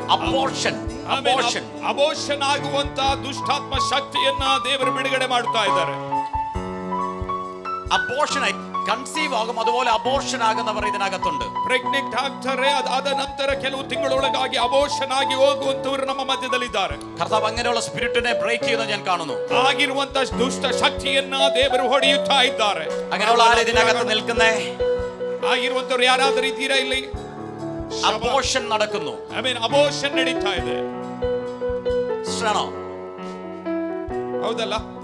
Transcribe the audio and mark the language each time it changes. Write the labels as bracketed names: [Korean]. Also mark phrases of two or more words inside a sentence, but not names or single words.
[Kannada] ಅಬೋರ್ಷನ್ ಆಗುವಂತ ದುಷ್ಟಾತ್ಮ ಶಕ್ತಿಯನ್ನ ದೇವರು ಬಿಡುಗಡೆ ಮಾಡುತ್ತಾ ಇದ್ದಾರೆ. [Malayalam] അബോർഷൻ കൺസീവ് ആകും, അതുപോലെ അബോർഷൻ ആകുന്നവർ ഇതിനകത്തുണ്ട്. [Kannada] ಪ್ರೆಗ್ನೆಂಟ್ ಆಗ್ತಾರೆ, ಅದಾದ ನಂತರ ಕೆಲವು ತಿಂಗಳೊಳಗಾಗಿ ಅಬೋರ್ಷನ್ ಆಗಿ ಹೋಗುವಂತವರು ನಮ್ಮ ಮಧ್ಯದಲ್ಲಿದ್ದಾರೆ. [Malayalam] കർത്താവ് അങ്ങനെയുള്ള സ്പിരിറ്റിനെ ബ്രേക്ക് ചെയ്യുന്നത് ഞാൻ കാണുന്നു. [Kannada] ಆಗಿರುವಂತ ದುಷ್ಟ ಶಕ್ತಿಯನ್ನ ದೇವರು ಹೊಡೆಯುತ್ತಾ ಇದ್ದಾರೆ. [Malayalam] അങ്ങനെയുള്ള ആരും ഇതിനകത്ത് നിൽക്കുന്നേ? [Kannada] ಆಗಿರುವಂತವ್ರು ಯಾರಾದರೂ ಇದ್ದೀರಾ ಇಲ್ಲಿ? [Malayalam] അബോർഷൻ നടക്കുന്നു. [Kannada] ಅಬೋರ್ಷನ್ ನಡೀತಾ ಇದೆ. [Malayalam] ആണോ? [Kannada] ಹೌದಲ್ಲ?